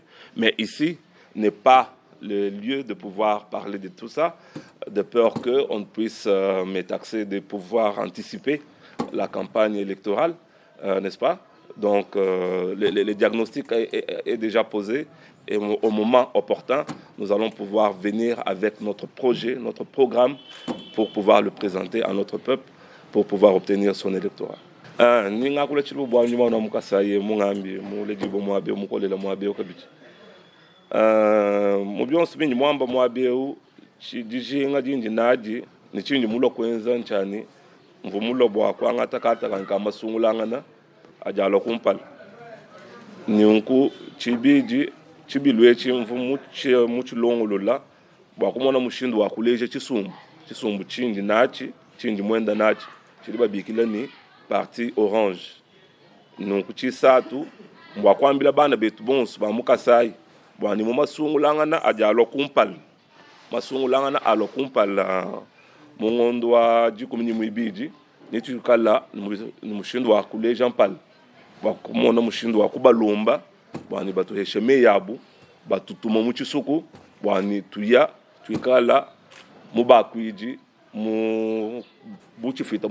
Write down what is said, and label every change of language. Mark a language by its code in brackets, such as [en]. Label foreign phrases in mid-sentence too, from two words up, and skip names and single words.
[fr] Mais ici n'est pas le lieu de pouvoir parler de tout ça, de peur qu'on ne puisse me taxer de pouvoir anticiper la campagne électorale, n'est-ce pas? Donc, le diagnostic est déjà posé et au moment opportun, nous allons pouvoir venir avec notre projet, notre programme pour pouvoir le présenter à notre peuple, pour pouvoir obtenir son électorat. [lua] Ni nga kula chilu bwa nyuma na mukasaye mungambi mu lejibo mwabe mukolela mwabe okabichi. Mu byonse binyi mwamba mwabe chidijinga dinji naji ni chinji mulo kwenza nchani mvumulo bwa kwa ngatakata kanka masungulangana ajalo kumpala. Nyunku chibiji chibilwe chimvu muchilongolola bwa kumona mushindu wa kuleje chisumbu chinji nachi chinji mwenda nachi chiliba bikila ni parti orange. Donc chisatu mbwa kwambila bana betu bonso ba mukasai bwa ni masungulangana ajalo kumpala. Masungulangana alo kumpala mungondo wa jikumi mwibiji nitukala ni mushindu wa kuleja mpala. Bakumona mushindu wa kubalomba bwani batuhesheme yabu batutuma mu chisuku bwani tuya twikala mubakwiji mu buchifita